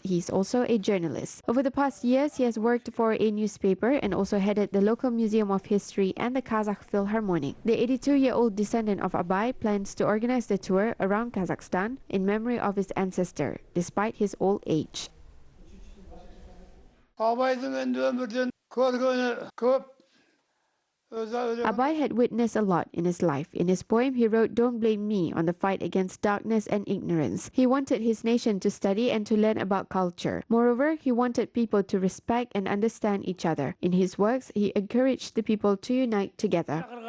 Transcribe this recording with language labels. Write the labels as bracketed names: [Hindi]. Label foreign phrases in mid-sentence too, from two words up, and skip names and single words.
[English] He is also a journalist. Over the past years, he has worked for a newspaper and also headed the local Museum of History and the Kazakh Philharmonic. The 82-year-old descendant of Abay plans to organize the tour around Kazakhstan in memory of his ancestors, despite his old age. [Kazakh] Абайдың енді өмірден көргені көп, [English] Abay had witnessed a lot in his life. In his poem, he wrote, "Don't blame me on the fight against darkness and ignorance." He wanted his nation to study and to learn about culture. Moreover, he wanted people to respect and understand each other. In his works, he encouraged the people to unite together.